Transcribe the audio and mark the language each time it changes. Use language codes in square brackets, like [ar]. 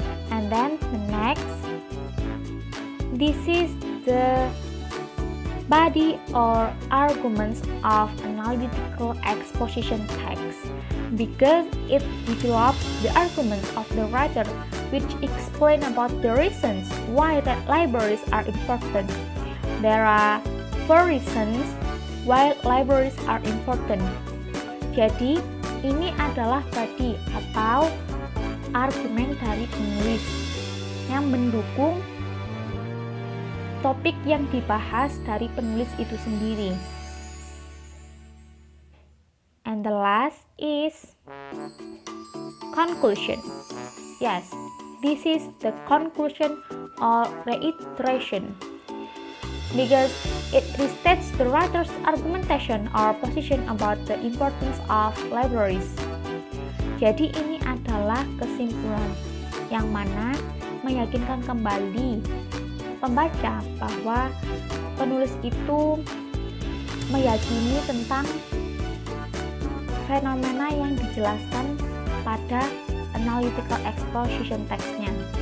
[en] And then the next, this is the body or arguments of analytical exposition text because it develops the arguments of the writer which explain about the reasons why that libraries are important. There are 4 reasons why libraries are important. [id] Jadi, ini adalah body atau argumen dari penulis yang mendukung topik yang dibahas dari penulis itu sendiri. [en] And the last is conclusion. Yes, this is the conclusion or reiteration because it restates the writer's argumentation or position about the importance of libraries. [id] Jadi ini adalah kesimpulan yang mana meyakinkan kembali pembaca bahwa penulis itu meyakini tentang fenomena yang dijelaskan pada analytical exposition text-nya.